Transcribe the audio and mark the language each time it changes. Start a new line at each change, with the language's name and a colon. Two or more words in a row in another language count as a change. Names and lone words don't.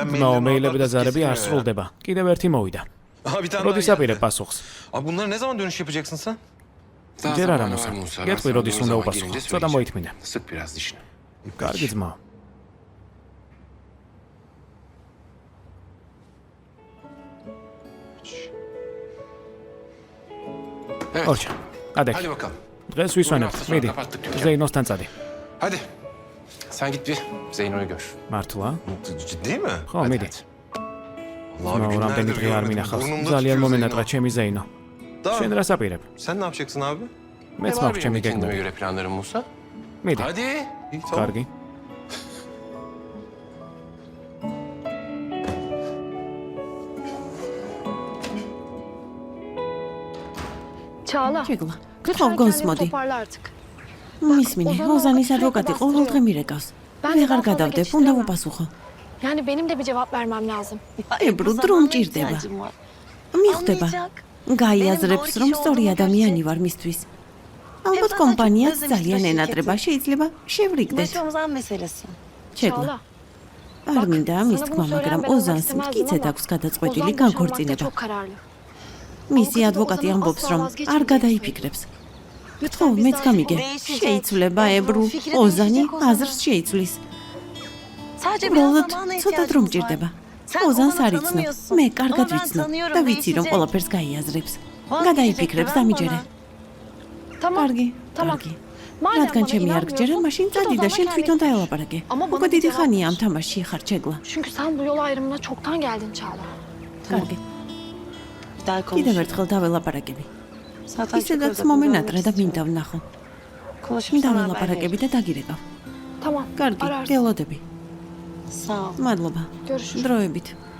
Georgian: ნო, მეილები და ზარები არ სრულდება. კიდევ ერთი მოვიდა.
Turkish: Abi bir tane
Georgian: როდის
Turkish: daha
Georgian: აპირებ
Turkish: geldi.
Georgian: პასუხს?
Turkish: Abi bunlara ne zaman dönüş yapacaksın sen?
Georgian: ჯერ არა მოსა. გეტყვი როდის უნდა უპასუხო. ცოტა მოითმინე.
Turkish: Sık biraz dişini.
Georgian: კარგი ძმაო. ორჩა. ადეკ.
Turkish: Hadi bakalım.
Georgian: დღეს ვისვენებთ. მიდი. ზეინოსთან წადი.
Turkish: Hadi. Sen git bir Zeyno'yu gör.
Georgian: მართლა?
Turkish: Ciddi mi?
Georgian: ხო, მიდი.
Turkish: Allah abi
Georgian: ნო, რამდენი დღე არ მინახავს. ძალიან მომენატრა ჩემი ზეინო. შენ რას აპირებ?
Turkish: Sen ne yapacaksın abi?
Georgian: მეც
Turkish: Ne var
Georgian: მაქვს ჩემი
Turkish: benim kendime
Georgian: გეგმები.
Turkish: göre planlarım Musa?
Georgian: მიდი.
Turkish: Hadi. İyi, tamam.
Georgian: კარგი.
Turkish: Çağla.
Georgian: შეგლა.
Turkish: Lütfen
Georgian: გთხოვ გონს
Turkish: kendini
Georgian: მოდი.
Turkish: toparla artık.
Georgian: მისმინე, ოზანის ადვოკატი ყოველდღე მირეკავს. ვეღარ გადავდებ, უნდა ვუპასუხო.
Turkish: Yani benim de bir cevap vermem lazım.
Georgian: ებრუ დრო მჭირდება. მიხვდება. გაიაზრებს, რომ სწორი ადამიანი ვარ მისთვის. ალბათ კომპანიაც ძალიან ენატრება, შეიძლება შევრიგდეთ.
Turkish: Başımızdan meselesi.
Georgian: შეგლა. არ მინდა ამის თქმა, მაგრამ ოზანს მტკიცედ აქვს გადაწყვეტილი განქორწინება. მისი ადვოკატი ამბობს, რომ არ გადაიფიქრებს. ხო, მეც გამიგე. შეიძლება ებრუ ოზანი აზრს შეიცვლის.
Turkish: Sadece
Georgian: უბრალოდ ცოტა დრო მჭირდება. ოზანს არ იცნობ. მე კარგად ვიცნობ და ვიცი, რომ ყველაფერს გაიაზრებს. გადაიფიქრებს დამიჯერე. კარგი, კარგი. რადგან ჩემი არ გჯერა, mაშინ წადი და შენ თვითონ დაელაპარაკე. უკვე დიდი ხანია ამ თამაშში ხარ, შეგლა.
Turkish: Çünkü sen bu yol ayrımına çoktan geldin Çağla.
Georgian: კარგი.
Turkish: daha
Georgian: კიდევ
Turkish: konuş.
Georgian: ერთხელ დაველაპარაკები.
Turkish: Zaten
Georgian: ისედაც მომენატრე და მინდა ვნახო.
Turkish: konuşup sana haber
Georgian: დაველაპარაკები და დაგირეკავ.
Turkish: Tamam.
Georgian: კარგი,
Turkish: Ararsın.
Georgian: გელოდები.
Turkish: Sağ ol.
Georgian: მადლობა.
Turkish: Görüşürüz.
Georgian: დროებით.